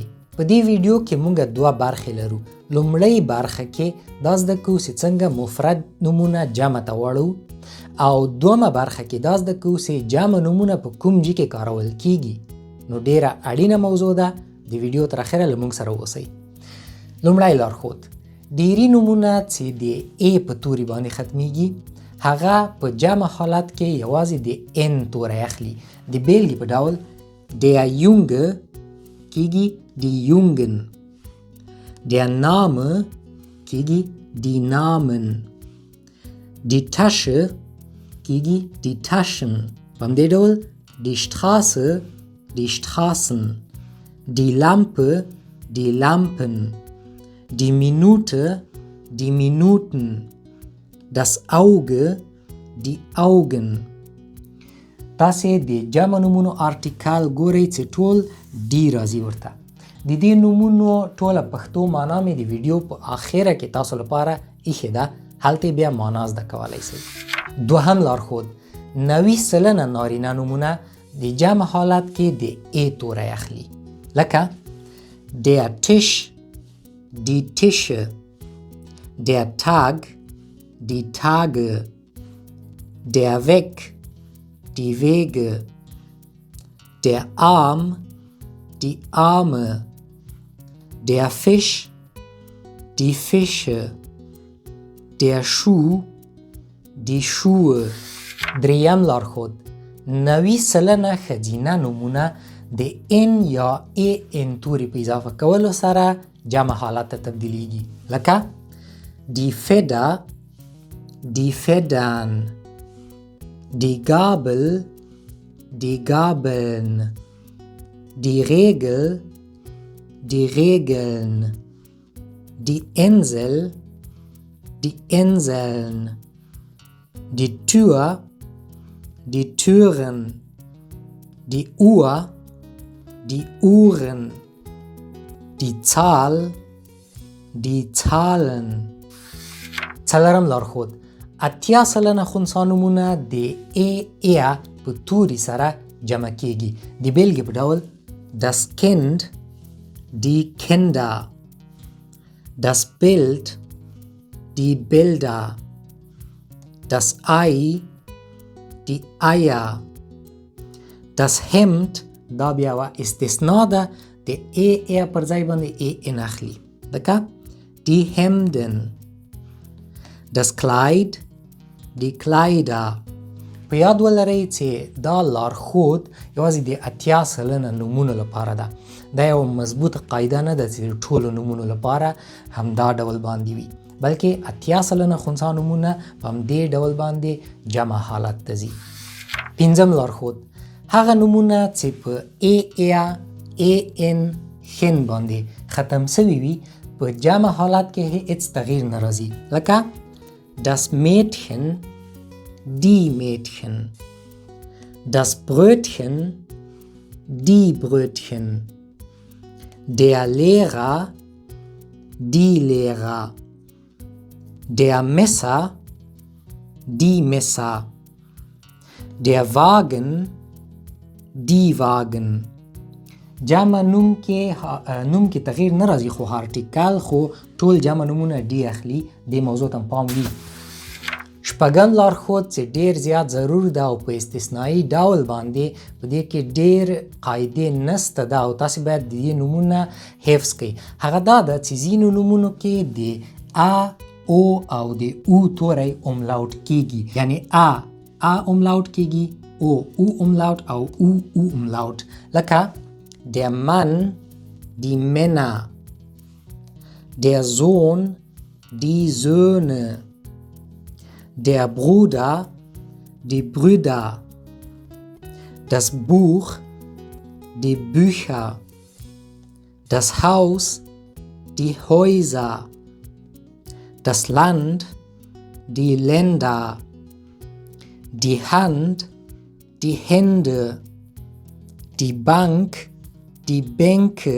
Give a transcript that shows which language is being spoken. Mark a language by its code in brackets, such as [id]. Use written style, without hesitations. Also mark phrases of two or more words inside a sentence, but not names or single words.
[ps] په دې ویډیو کې موږ دوه برخې لرو. لومړی برخه کې دا زده کوو چې څنګه مفرد نومونه جمع ته واړو او دویمه برخه کې دا زده کوو چې جمع نومونه په کوم ځای کې کارول کیږي. نو ډیره اړینه موضوع ده. د ویډیو تر اخره له موږ سره اوسئ. لومړی لارښود: ډیری نومونه چې د ای په توري باندې ختمیږي هغه په جمع حالت کې یوازې د ان توری اخلي. د بیلګې په ډول [de] der Junge کیږي die Jungen, der Name کیږي die Namen, die Tasche کیږي die Taschen. [ps] په همدې ډول [de] die Straße die Straßen, die Lampe die Lampen, die Minute die Minuten, das Auge die Augen. [ps] تاسې د جمع نومونو آرټیکل ګورئ چې ټول ډي راځي ورته. د دې نومونو ټوله پښتو معنا مې د ویډیو په آخره کې تاسو لپاره ایښې ده. هلته بیا معنا زده کولی شئ. دوهم لارښود: 90% نارینه نومونه د جمع حالت کې د ای توری اخلي. [de] لکه der Tisch die Tische, der Tag die Tage, der Weg die Wege, der Arm die Arme, der Fisch die Fische, der Schuh die Schuhe. [ps] دریم لارښود: 90% ښځینه نومونه د ان یا ای ان توري په اضافه کولو سره جمع حالت ته تبدیلیږي. [de] لکه die Feder die Federn, die Gabel die Gabeln, die Regel die Regeln, die Insel die Inseln, die Tür die Türen, die Uhr die Uhren, die Zahl die Zahlen. [ps] څلورم لارښود: 80% خنثی نومونه د ای په توري سره جمع کیږي. د بیلګې په ډول [de] das Kind die Kinder, das Bild die Bilder, das Ei die Eier, das Hemd [ps] دا بیا یوه استثنا ده. د ای پر ځای باندې ای ان اخلي. [de] لکه die Hemden, das Kleid die Kleider. [ps] په یاد ولرئ چې دا لارښود یوازې د 80% نومونو لپاره ده. دا یو مضبوطه قاعده نه ده چې د ټولو نومونو لپاره همدا ډول باندې وي، بلکې 80% خنثی نومونه په همدې ډول باندې جمع حالت ته ځي. پنځم لارښود: هغه نومونه چې په ای ان خن باندې ختم سوي وي په جمع حالت کې هیڅ تغییر نه راځي. [de] لکه das Mädchen die Mädchen, das Brötchen die Brötchen, der Lehrer die Lehrer, der Messer die Messer, der Wagen die Wagen. [ps] جمع نوم کې تغییر نه راځي خو آرټیکل خو ټول جمع نومونه ډي اخلي. دې موضوع ته پام وي. شپږم لارښود چې ډیر زیات ضرور ده او په استثنایی ډول باندې په دې کې ډیر قاعدې نسته ده او تاسې باید د دې نومونه حفظ کړئ. هغه دا ده چې ځینو نومونو کې د ا او او د او توری املاوټ کیږي، یعنی ا املاوټ کیږي، او املاوټ او او املاوټ. [de] لکه der Mann, die Männer, der Sohn, die Söhne, der Bruder, die Brüder, das Buch, die Bücher, das Haus, die Häuser, das Land, die Länder, die Hand, die Hände, die Bank, die Bänke.